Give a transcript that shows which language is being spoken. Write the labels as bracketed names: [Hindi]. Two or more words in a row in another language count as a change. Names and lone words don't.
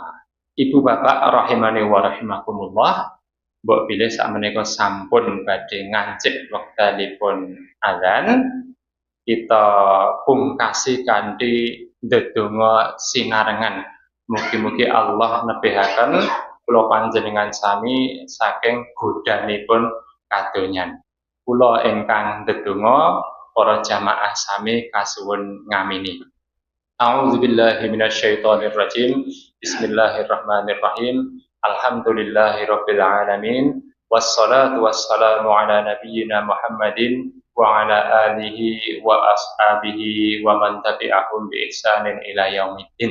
[Javanese] Ibu bapak [Arabic] رحمني ورحمكم الله, [Javanese] mbok bilih sakmenika sampun badhe ngancik wektalipun azan, kita pungkasi kanthi ndedonga sinarengan. Mugi-mugi Allah nebihaken kula panjenengan sami saking godhanipun kadonyan. Kula ingkang ndedonga, para jamaah sami kasuwun ngamini. [Arabic] أعوذ بالله من الشيطان الرجيم. بسم الله الرحمن الرحيم. الحمد لله رب العالمين. والصلاة والسلام على نبينا محمد وعلى آله وأصحابه ومن تبعهم بإحسان إلى يوم الدين.